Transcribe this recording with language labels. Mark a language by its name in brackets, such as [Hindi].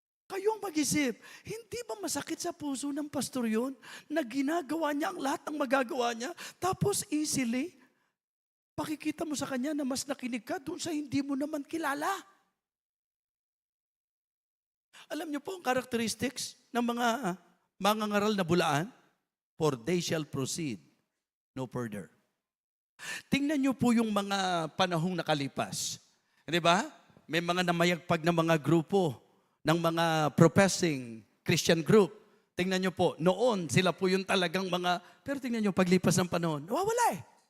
[Filipino] Kayong mag-isip, hindi ba masakit sa puso ng pastor yun na ginagawa niya ang lahat ng magagawa niya, tapos easily, pakikita mo sa kanya na mas nakinig ka doon sa hindi mo naman kilala? Alam niyo po ang characteristics ng mga mangangaral na bulaan? [English] For they shall proceed no further. [Filipino] Tingnan niyo po yung mga panahong nakalipas. Di ba? May mga namayagpag na mga grupo ng mga professing Christian group. Tingnan niyo po, noon sila po yung talagang mga, pero tingnan niyo, paglipas ng panahon, nawawala eh.